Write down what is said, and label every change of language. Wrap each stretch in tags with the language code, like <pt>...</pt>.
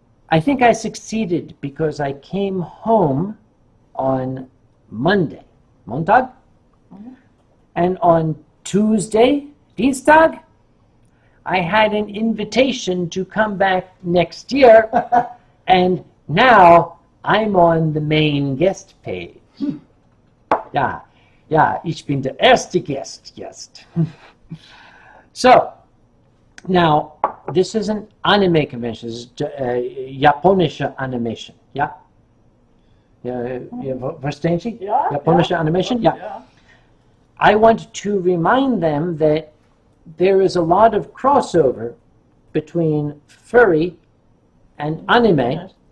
<en>I think I succeeded because I came home on Monday, Montag, and on Tuesday, Dienstag, I had an invitation to come back next year, and now I'm on the main guest page.</en> <de>Ja, ich bin der erste Guest jetzt.</de> <en>So, now, this is an anime convention. This is</en> <de>Japanische Animation. Ja? Verstehen Sie? Ja, Japanische ja. Animation? Ja. Ja.</de> <en>I want to remind them that there is a lot of crossover between furry and anime.</en>